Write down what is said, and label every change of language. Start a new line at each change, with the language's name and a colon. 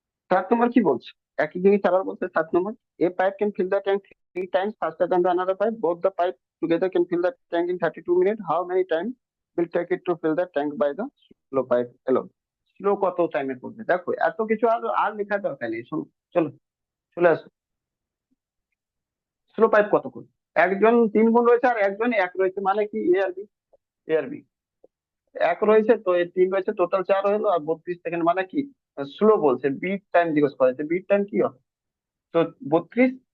Bangla: সাত নম্বর কি বলছে, একই জিনিস আবার বলছে 7 নম্বর।
English: A pipe can fill the tank 3 times faster than the another pipe, both the pipe together can fill the tank in 32 minute. How many time will take it to fill the tank by the slow pipe alone?
Bangla: Slow কত টাইমে করবে, দেখো এত কিছু আর আর লেখার দরকার নেই, শোনো। চলো, চলে আসো। স্লো পাইপ কত করবে, একজন 3 গুণ রয়েছে আর একজন 1 রয়েছে, মানে কি এ আর বি। এ আর বি 1 রয়েছে তো এর 3 রয়েছে, টোটাল 4 হলো, আর 32 সেকেন্ড, মানে কি স্লো বলছে, বিট টাইম জিজ্ঞেস করেছে, বিট টাইম কি হবে, তো 32